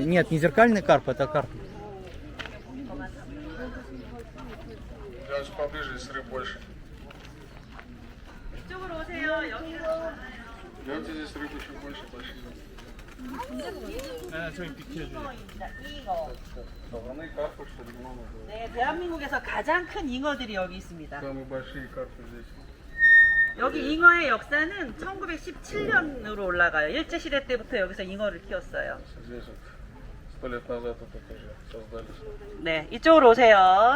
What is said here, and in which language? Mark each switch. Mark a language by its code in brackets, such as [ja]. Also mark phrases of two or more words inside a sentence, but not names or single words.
[ru] Нет, не зеркальные карпы, это карпы. Даже поближе, если рыб больше. [ko] 이쪽으로 오세요. 여기는 [ru] Идемте, здесь рыб еще больше пошли. [ko] 잉어입니다. 잉어. [ru] Головные карпы, что ли, много было. [ko] 네, 대한민국에서 가장 큰 잉어들이 여기 있습니다. [ru] Самые большие карпы здесь. [ko] 여기 잉어의 역사는 1917년으로 올라가요. 일제시대 때부터 여기서 잉어를 키웠어요. [ru] Здесь вот 100 лет назад это тоже создались. [ko] 네, 이쪽으로 오세요.